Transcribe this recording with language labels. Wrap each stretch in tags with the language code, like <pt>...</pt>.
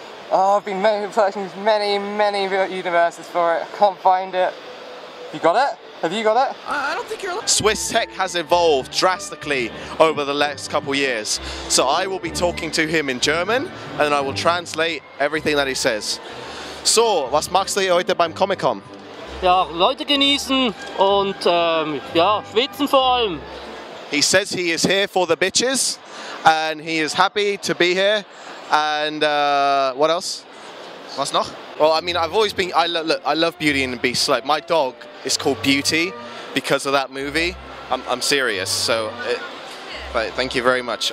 <en>Oh, I've been searching many universes for it. I can't find it. You got it? Have you got it? I don't think you're allowed. Swiss tech has evolved drastically over the last couple years. So I will be talking to him in German and I will translate everything that he says.</en> <de>So, was machst du heute beim Comic-Con? Ja, Leute genießen und ja, schwitzen vor allem.</de> <en>He says he is here for the bitches and he is happy to be here. And what else? What's noch? Well, I mean, I've always been. I love Beauty and the Beast. Like my dog is called Beauty because of that movie. I'm serious. So, but thank you very much.</en>